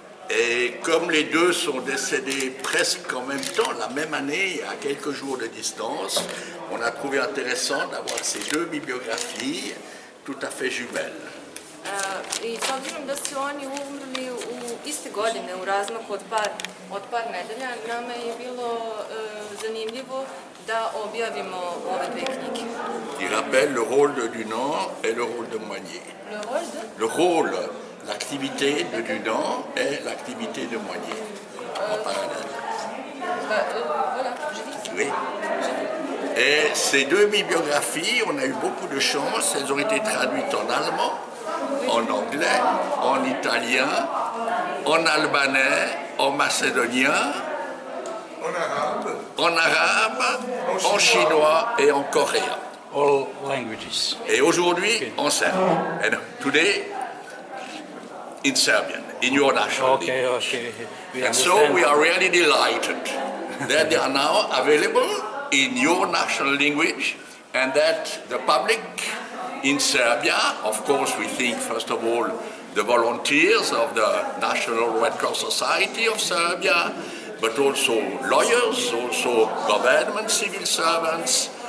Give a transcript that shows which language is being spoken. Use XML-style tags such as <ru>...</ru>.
<fr>Et comme les deux sont décédés presque en même temps, la même année, à quelques jours de distance, on a trouvé intéressant d'avoir ces deux bibliographies tout à fait jumelles.</fr> <sr>I s obzirom da su oni umrli u iste godine, u razmaku od par nedelja, nama je bilo zanimljivo da objavimo ove dve knjige.</sr> <fr>Qui rappelle le rôle de Dunant et le rôle de Mounier. Le rôle, l'activité de Dunant et l'activité de Mounier, en parallèle. Voilà, j'ai dit ça. Oui. Et ces deux bibliographies, on a eu beaucoup de chance, elles ont été traduites en allemand, en anglais, en italien, en albanais, en macédonien, en arabe, en chinois et en coréen.</fr> <en>All languages.</en> <fr>Et aujourd'hui, en serbe.</fr> <en>And today, in Serbian, in your national language. And so we are really delighted that they are now available in your national language and that the public in Serbia, of course we think first of all the volunteers of the National Red Cross Society of Serbia, but also lawyers, also government civil servants,</en>